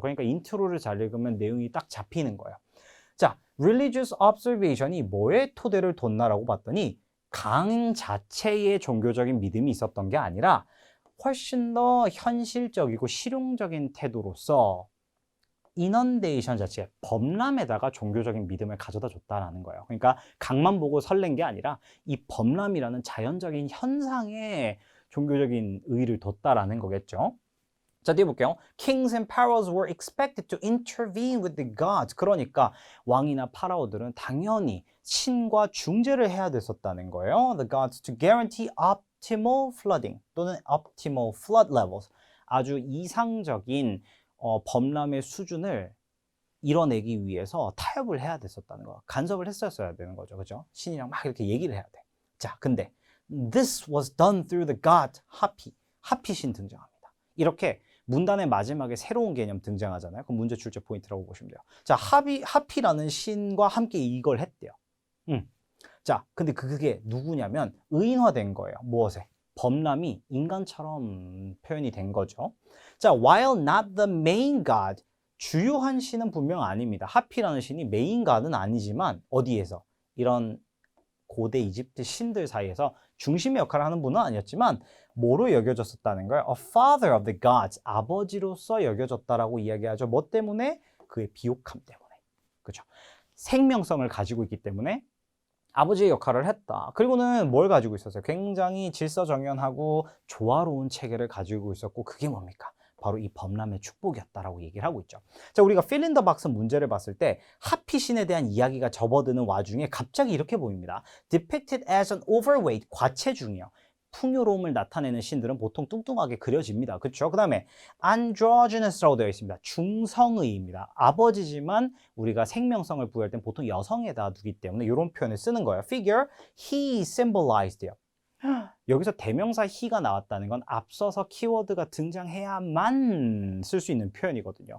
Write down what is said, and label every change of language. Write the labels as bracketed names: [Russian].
[Korean] 그러니까 인트로를 잘 읽으면 내용이 딱 잡히는 거예요. 자, religious observation 이 뭐에 토대를 뒀나라고 봤더니 강 자체의 종교적인 믿음이 있었던 게 아니라 훨씬 더 현실적이고 실용적인 태도로서 인언데이션 자체, 범람에다가 종교적인 믿음을 가져다 줬다라는 거예요. 그러니까 강만 보고 설렌 게 아니라 이 범람이라는 자연적인 현상에 종교적인 의의를 뒀다라는 거겠죠. 자, 뒤에 볼게요. [English] Kings and pharaohs were expected to intervene with the gods. [Korean] 그러니까 왕이나 파라오들은 당연히 신과 중재를 해야 됐었다는 거예요. [English] The gods to guarantee optimal flooding [Korean] 또는 [English] optimal flood levels. [Korean] 아주 이상적인 범람의 수준을 이뤄내기 위해서 타협을 해야 됐었다는 거. 간섭을 했었어야 되는 거죠. 그죠? 신이랑 막 이렇게 얘기를 해야 돼. 자, 근데 [English] this was done through the god 하피. [Korean] 하피 신 등장합니다. 이렇게 문단의 마지막에 새로운 개념 등장하잖아요. 그럼 문제 출제 포인트라고 보시면 돼요. 자, 하피라는 신과 함께 이걸 했대요. 자, 근데 그게 누구냐면 의인화된 거예요. 무엇에? 범람이 인간처럼 표현이 된 거죠. 자, [English] while not the main god, [Korean] 주요한 신은 분명 아닙니다. 하피라는 신이 메인가는 아니지만 어디에서? 이런 고대 이집트 신들 사이에서 중심의 역할을 하는 분은 아니었지만 뭐로 여겨졌었다는 거예요? [English] A father of the gods. [Korean] 아버지로서 여겨졌다라고 이야기하죠. 뭐 때문에? 그의 비옥함 때문에. 그죠? 생명성을 가지고 있기 때문에 아버지의 역할을 했다. 그리고는 뭘 가지고 있었어요? 굉장히 질서정연하고 조화로운 체계를 가지고 있었고 그게 뭡니까? 바로 이 범람의 축복이었다라고 얘기를 하고 있죠. 자, 우리가 [English] fill in the box [Korean] 문제를 봤을 때 하피 신에 대한 이야기가 접어드는 와중에 갑자기 이렇게 보입니다. [English] Depicted as an overweight, [Korean] 과체중이요. 풍요로움을 나타내는 신들은 보통 뚱뚱하게 그려집니다. 그렇죠? 그 다음에 androgynous라고 되어 있습니다. 중성의입니다. 아버지지만 우리가 생명성을 부여할 땐 보통 여성에다 두기 때문에 이런 표현을 쓰는 거예요. [English] Figure, he symbolized요. [Korean] 여기서 대명사 he가 나왔다는 건 앞서서 키워드가 등장해야만 쓸 수 있는 표현이거든요.